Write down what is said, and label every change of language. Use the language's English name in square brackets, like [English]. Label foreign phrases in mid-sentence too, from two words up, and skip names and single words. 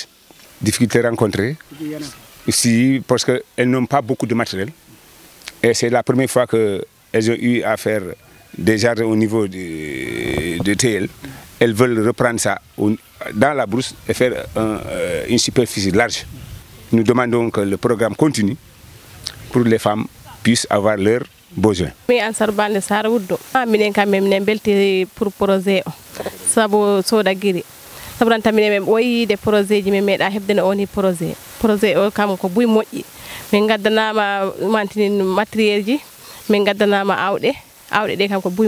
[French] Difficultés rencontrées ici parce qu'elles n'ont pas beaucoup de matériel et c'est la première fois qu'elles ont eu à faire des jardins au niveau de TL. Elles veulent reprendre ça dans la brousse et faire une superficie large. Nous demandons que le programme continue pour que les femmes puissent avoir leurs besoins. [Fula] Mi Ansar Bande Sar Wuddo minen kam minen belti [French] pour projet [Fula] o sabo SODAGRI sabranta minen ɓoyi de projet ji min meeɗa hebdene oni projet o kam ko buy moƴƴi min gaddanama mantinin matériel ji min gaddanama awɗe ɗe kam ko buy